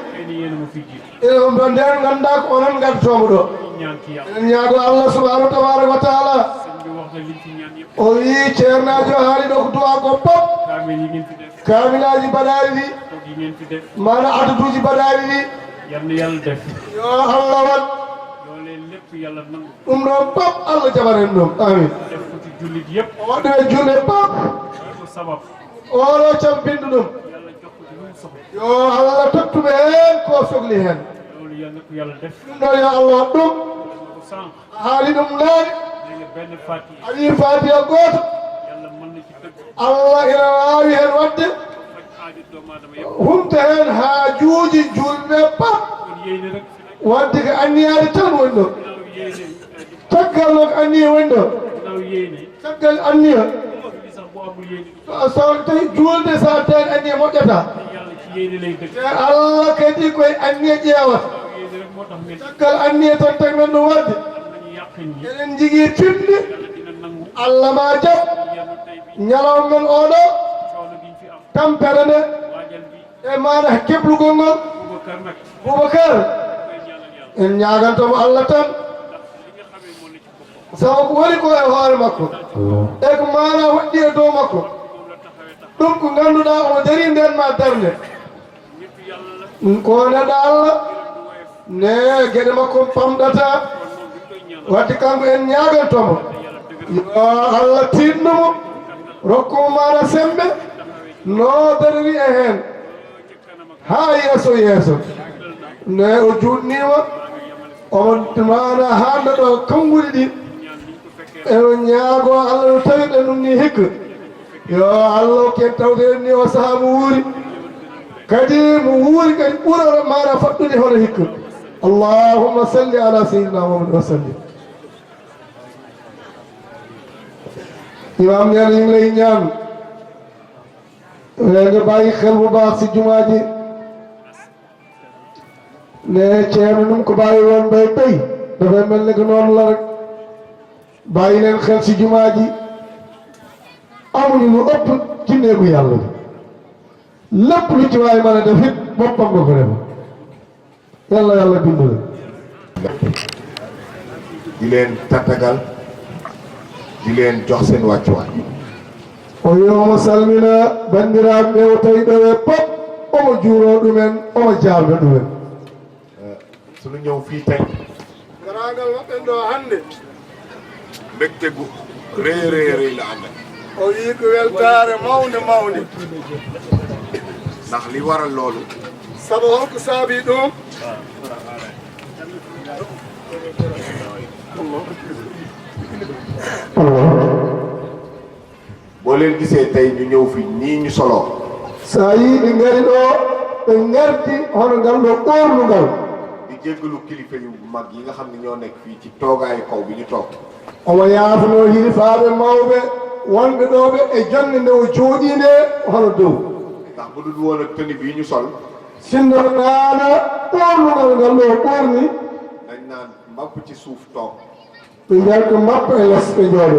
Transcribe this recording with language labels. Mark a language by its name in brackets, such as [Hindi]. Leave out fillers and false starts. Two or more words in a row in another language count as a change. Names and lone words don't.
[Wolof] xëy na yéen a ma fi jiitu [Fula] enen nden ganda ko onon gaddatomo ɗo [Wolof] ñu ñaan ci yàlla [Fula] eɗen ñaago [Arabic] الله سبحانه تبارك وتعالى [Wolof] sëñ bi wax na liñ fi ñaan yëpp [Fula] o wi ceernajo haali ɗo ko duwa ko pop [Wolof] kaamil yi ngeen fi def [Fula] kamilaji mbaɗari ɗi [Wolof] toog yi ngeen fi def [Fula] mana adatuji mbaɗari ɗi [Wolof] yal na yàlla def [Fula] yo allah wat [Wolof] loolee lépp yàlla nangu [Fula] ɗum ɗon pop allah jaɓanen ɗum amin [Wolof] def ko ci jullit yëpp [Fula] o waɗɗum e julde pop [Wolof] yi ko sabab [Fula] oɗo campinɗo ɗum [Wolof] yàlla jox ko ci lu mu soxla [Fula] yo allah tottuɓe hen ko sohli hen [Wolof] loolu yal na ko yàlla def [Fula] ɗum ɗon yo allah wat ɗum [Wolof] ko sànq [Fula] haali ɗum naani [Wolof] nee nga benn fàtti [Fula] a wi fatiha goto [Wolof] yàlla mën na ci dëgg [Fula] allah ina wawi hen wadde [Wolof] faj aajo doomu aadama yëpp [Fula] humta hen haajuji julɓe pop [Wolof] kon yéene rek fi nekk [Fula] wadde ko anniyade tan woni ɗo [Wolof] ginnaaw yéene [Fula] caggal no ko anniya woni ɗo [Wolof] ginnaaw yéene [Fula] caggal anniya [Wolof] julli sax bu amul yéene [Fula] so tawi julde sa tawi anniya moƴƴata [Wolof] yàlla ci yéene lay dëgg [Fula] te allah kadi koye anniya ƴeewata [Wolof] ginnaaw yéene rek moo tax ngeen [Fula] caggal anniya tan tagi men ɗum wadde [Wolof] am nañu yàqin yi [Fula] eɗen jigui finde [Wolof] yàlla dina nangu [Fula] allah ma jaab [Wolof] yàlla tey bi [Fula] ñalawma men oɗo [Wolof] coono giñ fi am [Fula] tampere nde [Wolof] waajal bi [Fula] e maɗa keblugol ngol [Wolof] Boubacar nag [Fula] boubacar [Wolof] koy ñaanal yàlla [Fula] en ñagantomo allah tan [Wolof] ndax li nga xamee moo ne ci boppam [Fula] sabu ko woni ko e hoore makko e ko mana waɗɗi e dow makko [Wolof] moom la taxawee tax [Fula] ɗum ko ganduɗa omo dari nden ma darde [Wolof] ñëpp yàlla la [Fula] ko neɗɗo allah [Wolof] du woyof [Fula] ne gueɗe makko pamɗata [Wolof] kon moom bi koy ñaanal [Fula] wadde kanko en ñagantomo [Wolof] yàlla dëgëral [Fula] yo Allah tinnumo rokkumo maɗa sembe nodariri e hen ha yeeso yeeso ne o juutnima omon mana hande ɗo kamɓuɗi ɗi eno ñaago Allah no tawi ɗe ɗum ni hikka yo Allah ken tawde en ni o saaha mo wuuri kadi mo wuuri kadi ɓuroro maɗa faɗɗude hono hikka [Arabic] اللهم صل على سيدنا محمد وسلم [Wolof] imam ñaan ñu ngi lay ñaan nga bàyyi xel bu baax si jumaa ji ne ceerno num ko bàyyi woon bay tey dafay mel ne que noonu la rek bàyyi leen xel si jumaa ji amuñu lu ëpp ci néegu yàlla bi lépp lu ci waay mën a def it boppam nga ko def yàlla yàlla dimbali di leen tatagal di leen jox seen wàccuwaay [Fula] o wiyomo salmina bandiraɓe ɓe o tawi ɗo e pop omo juuro ɗumen omo jaalɓe ɗumen [Wolof] suñu ñëw fii tey [Fula] garagal maɓɓen ɗo hannde [Wolof] mbégte gu rëy la àndal [Fula] o wii ko weltaare mawnde mawnde [Wolof] ndax li waral loolu [Fula] sabu holko saabi ɗum [Wolof] boo leen gisee tey ñu ñëw fi nii ñu soloo [Fula] sa yii ɓe ngari ɗo ɓe ngardi hono ngal ɗo ɓornugal [Wolof] di jéggalu kilifa yu mag yi nga xam ne ñoo nekk fii ci toogaayu kaw bi ñu toog [Fula] omo yaafano hilifaaɓe mawɓe wonɓe ɗoɓe e jonde nde o jooɗi nde hono dow [Wolof] ndax bu dul woon ak tenue bii ñu sol [Fula] sinnono naana ɓornugal ngal ɗo ɓorni [Wolof] dañ naan mbapp ci suuf toog [Fula] ɓe mbiyat ko mappa e less ɓe jooɗo